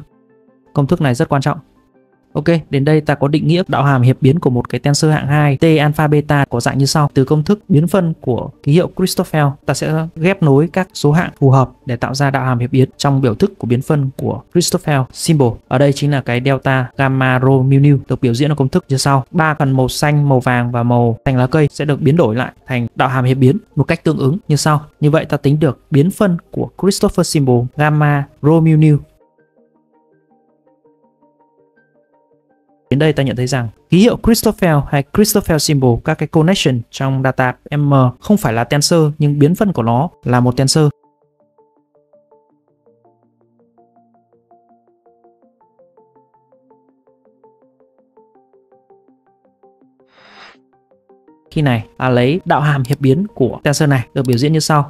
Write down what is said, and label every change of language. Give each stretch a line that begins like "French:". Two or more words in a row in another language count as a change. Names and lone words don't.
Vietnamese: Công thức này rất quan trọng. Ok, đến đây ta có định nghĩa đạo hàm hiệp biến của một cái tensor hạng 2 T alpha beta có dạng như sau. Từ công thức biến phân của ký hiệu Christoffel, ta sẽ ghép nối các số hạng phù hợp để tạo ra đạo hàm hiệp biến trong biểu thức của biến phân của
English: Christoffel symbol.
Vietnamese: Ở đây chính là cái delta gamma rho mu nu được biểu diễn ở công thức như sau. 3 phần màu xanh, màu vàng và màu xanh lá cây sẽ được biến đổi lại thành đạo hàm hiệp biến một cách tương ứng như sau. Như vậy ta tính được biến phân của
English: Christopher symbol
Vietnamese: gamma rho mu nu. Đến đây ta nhận thấy rằng ký hiệu Christoffel hay
English: Christoffel symbol,
Vietnamese: các cái connection trong data M không phải là tensor nhưng biến phân của nó là một tensor. Khi này ta lấy đạo hàm hiệp biến của tensor này được biểu diễn như sau.